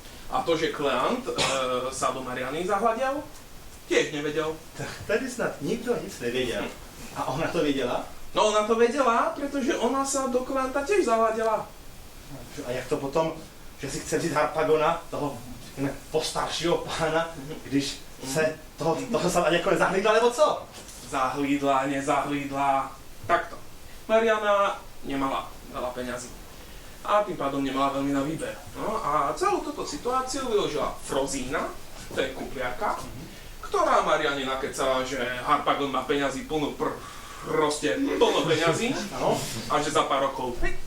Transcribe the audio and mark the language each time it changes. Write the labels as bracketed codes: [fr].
[sk] A to, že Kleant sa do Mariany zahľadial, tiež nevedel. [cs] Tak tady snad nikdo nic nevěděl. A ona to věděla? [sk] No ona to vedela, pretože ona sa do Kleanta tiež zahľadila. [cs] A jak to potom, že si chce vzít Harpagona, toho řekněme, postaršího pána, když se toho sama někoho nezahlídla, nebo co? Zahlídla, nezahlídla. Takto. [sk] Mariana nemala veľa peňazí. A tým pádom nemala veľmi na výber. No a celú túto situáciu využila Frozína, to je kupliarka, ktorá Mariane nakecala, že Harpagon má peňazí plnú proste plno peňazí, a že za pár rokov.